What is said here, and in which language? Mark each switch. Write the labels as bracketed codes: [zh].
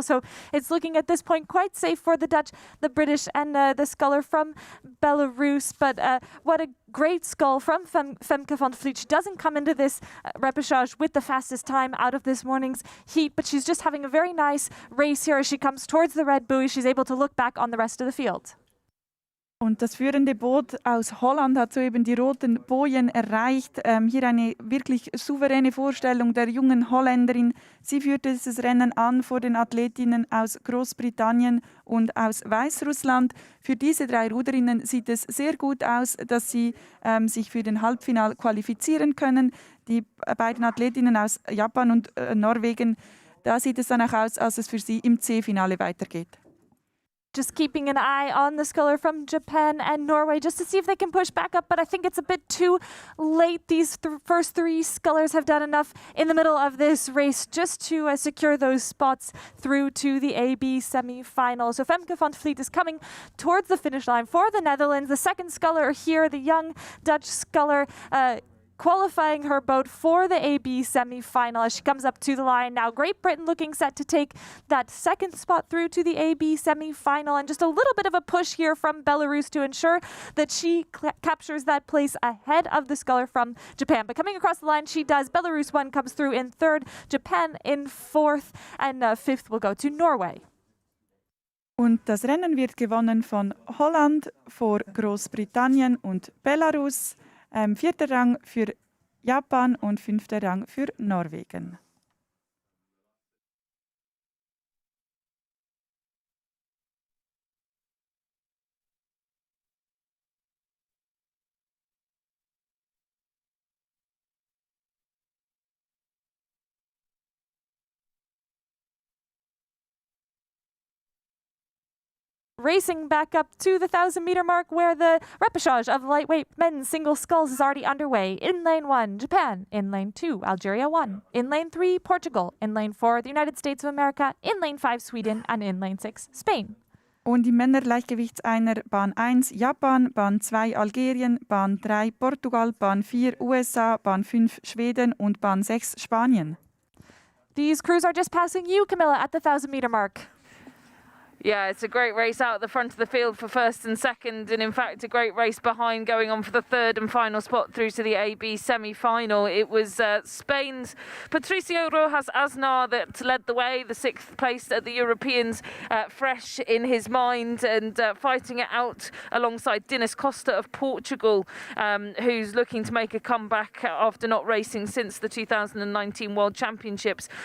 [en] So it's looking at this point quite safe for the Dutch, the British, and the sculler from Belarus. But what a great scull from Femke van der Vliet. She doesn't come into this repechage with the fastest time out of this morning's heat, but she's just having a very nice race here as she comes towards the red buoy. She's able to look back on the rest of the field. [de] Und das führende Boot aus Holland hat soeben die roten Bojen erreicht. Hier eine wirklich souveräne Vorstellung der jungen Holländerin. Sie führt dieses Rennen an vor den Athletinnen aus Großbritannien und aus Weißrussland. Für diese drei Ruderinnen sieht es sehr gut aus, dass sie sich für den Halbfinale qualifizieren können. Die beiden Athletinnen aus Japan und Norwegen, da sieht es dann auch aus, als es für sie im C-Finale weitergeht. [en] Just keeping an eye on the sculler from Japan and Norway just to see if they can push back up, but I think it's a bit too late. These first three scullers have done enough in the middle of this race just to secure those spots through to the AB semi-final. So Femke van der Vliet is coming towards the finish line for the Netherlands. The second sculler here, the young Dutch sculler, qualifying her boat for the AB semi-final as she comes up to the line now. Great Britain looking set to take that second spot through to the AB semi-final, and just a little bit of a push here from Belarus to ensure that she captures that place ahead of the sculler from Japan. But coming across the line, she does. Belarus one comes through in third, Japan in fourth, and fifth will go to Norway. [de] Und das Rennen wird gewonnen von Holland vor Großbritannien und Belarus. Vierter Rang für Japan und fünfter Rang für Norwegen. [en] Racing back up to the 1,000-meter mark, where the repechage of lightweight men's single sculls is already underway. In lane 1, Japan. In lane 2, Algeria 1. In lane 3, Portugal. In lane 4, the United States of America. In lane 5, Sweden. And in lane 6, Spain. [de] Und im Männerleichtgewichtseiner Bahn 1 Japan, Bahn 2 Algerien, Bahn 3 Portugal, Bahn 4 USA, Bahn 5 Schweden und Bahn 6 Spanien. [en] These crews are just passing you, Camilla, at the 1,000-meter mark. Yeah, it's a great race out at the front of the field for first and second, and in fact a great race behind going on for the third and final spot through to the AB semi-final. It was Spain's Patricio Rojas Aznar that led the way, the sixth place at the Europeans, fresh in his mind and fighting it out alongside Dinis Costa of Portugal, who's looking to make a comeback after not racing since the 2019 World Championships.